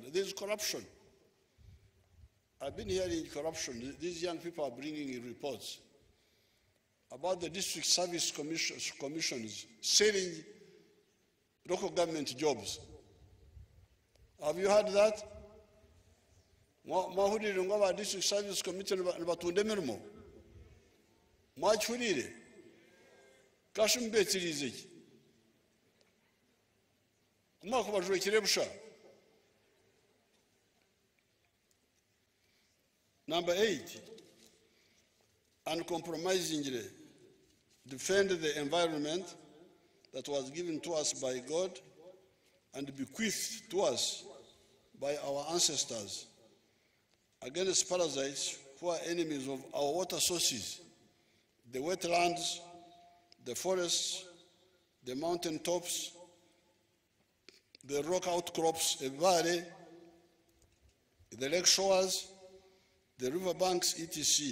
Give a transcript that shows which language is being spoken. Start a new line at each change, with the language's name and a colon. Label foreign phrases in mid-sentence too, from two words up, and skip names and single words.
English: There's corruption. I've been hearing corruption. These young people are bringing in reports about the district service commissions selling local government jobs. Have you heard that?
Nyankole: Mahurire ngo aba district service commission nibatunde emirimo. Mwachurire. Kashumbetirize iki. Kumako bajwekire busha.
English: Number 8, uncompromisingly defend the environment that was given to us by God and bequeathed to us by our ancestors against parasites who are enemies of our water sources, the wetlands, the forests, the mountain tops, the rock outcrops, the valley, the lake shores, the river banks, etc.